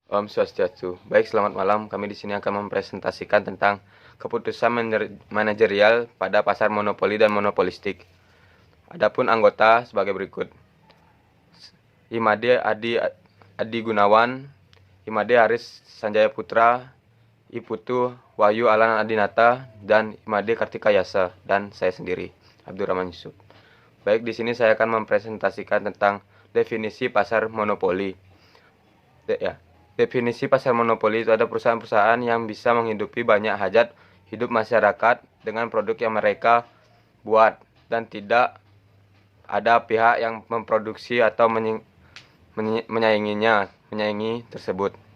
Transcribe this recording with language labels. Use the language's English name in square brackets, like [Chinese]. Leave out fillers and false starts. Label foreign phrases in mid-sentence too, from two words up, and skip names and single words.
[Indonesian] Om Swastiastu. Baik, selamat malam. Kami di sini akan mempresentasikan tentang keputusan manajerial pada pasar monopoli dan monopolistik. Adapun anggota sebagai berikut. Imade Adi Gunawan, Imade Haris Sanjaya Putra, Iputu Wahyu Alan Adinata, dan Imade Kartika Yasa, dan saya sendiri, Abdurrahman Yusuf. Baik, di sini saya akan mempresentasikan tentang definisi pasar monopoli. Definisi pasar monopoli itu ada perusahaan-perusahaan yang bisa menghidupi banyak hajat hidup masyarakat dengan produk yang mereka buat dan tidak ada pihak yang memproduksi atau menyaingi tersebut.